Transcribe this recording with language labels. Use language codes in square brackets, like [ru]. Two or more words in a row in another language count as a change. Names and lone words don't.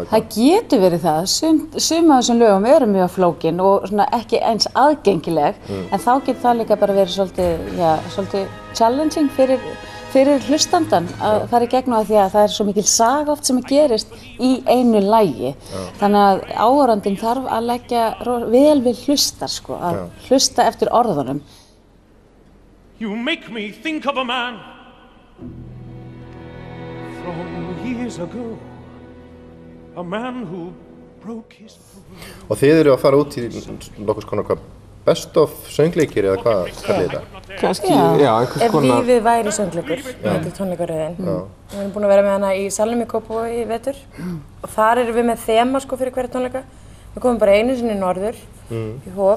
[is] Það getur verið það, sum af þessum lögum eru mjög flókin og svona ekki eins aðgengileg, en þá getur það líka bara verið svolítið challenging fyrir hlustandan að fara í gegnum því að það er svo mikil saga oft sem gerist í einu lagi. Þannig að áhorfandinn þarf að leggja vel við hlustar, sko, að hlusta eftir orðunum. [en] You make me think of a man from years ago, a man who broke his throne. [is] Og þið eru að fara út í nokkurs konar [en] best of [is] söngleikir eða hvað kallir þetta? Kannski, já, einhvers konar. Ef lífið væri söngleikur, þetta er tónleikaröðin. Við erum búin að vera með hana í salnum í Kópavogi í vetur og þar erum við með þema sko fyrir hverja tónleika. Við komum bara einu sinni norður í Hof.